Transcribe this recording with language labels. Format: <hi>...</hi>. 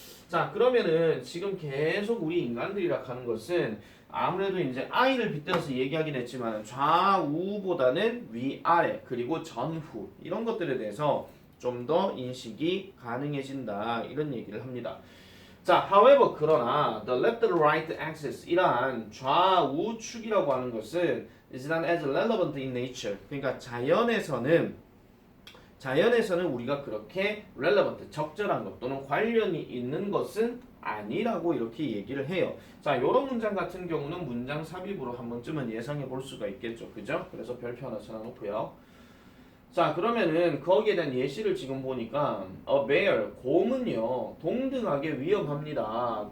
<ko>자, 그러면은 지금 계속 우리 인간들이라 하는 것은 아무래도 이제 I를 빗대어서 얘기하긴 했지만 좌우보다는 위아래 그리고 전후 이런 것들에 대해서 좀 더 인식이 가능해진다 이런 얘기를 합니다.</ko> <en>자, however</en> <ko>그러나</ko> <en>the left-right axis</en> <ko>이러한 좌우축이라고 하는 것은</ko> <en>is not as relevant in nature.</en> <ko>그러니까 자연에서는 우리가 그렇게 relevant 적절한 것 또는 관련이 있는 것은 아니라고 이렇게 얘기를 해요. 자, 이런 문장 같은 경우는 문장 삽입으로 한 번쯤은 예상해 볼 수가 있겠죠, 그죠? 그래서 별표 하나 쳐놔놓고요. 자, 그러면은 거기에 대한 예시를 지금 보니까 a bear, 곰은요 동등하게 위험합니다.</ko>